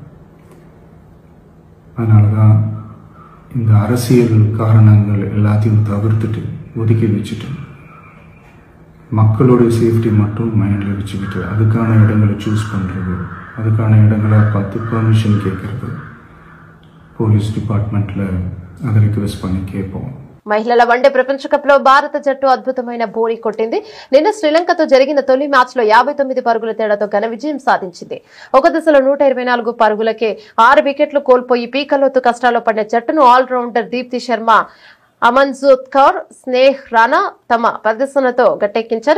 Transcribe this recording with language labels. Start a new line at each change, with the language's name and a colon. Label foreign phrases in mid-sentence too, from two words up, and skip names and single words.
Tamil: அதனால தான் இந்த அரசியல் காரணங்கள் எல்லாத்தையும் தவிர்த்துட்டு ஒதுக்கி வச்சுட்டு மக்களுடைய சேஃப்டி மட்டும் மைண்டில் வச்சுக்கிட்டு அதுக்கான இடங்களை சூஸ் பண்ணுறது, அதுக்கான இடங்களை பார்த்து பர்மிஷன் கேட்கறது,
English: police department
Tamil: அதை రిక్వెస్ట్ பண்ணி கேட்போம்.
Telugu: మహిళల వన్డే ప్రపంచ కప్ లో భారత జట్టు అద్భుతమైన బోణి కొట్టింది. నిన్న శ్రీలంకతో జరిగిన తొలి మ్యాచ్ లో 59 పరుగుల తేడాతో ఘన విజయం సాధించింది. ఒక దశలో 124 పరుగులకే 6 వికెట్లు కోల్పోయి పీకల్లోతు కష్టాల్లో పడిన జట్టును ఆల్రౌండర్ దీప్తి శర్మ అమన్జోత్ కౌర్, స్నేహ్ రాణా తమ ప్రదర్శనతో గట్టెక్కించారు.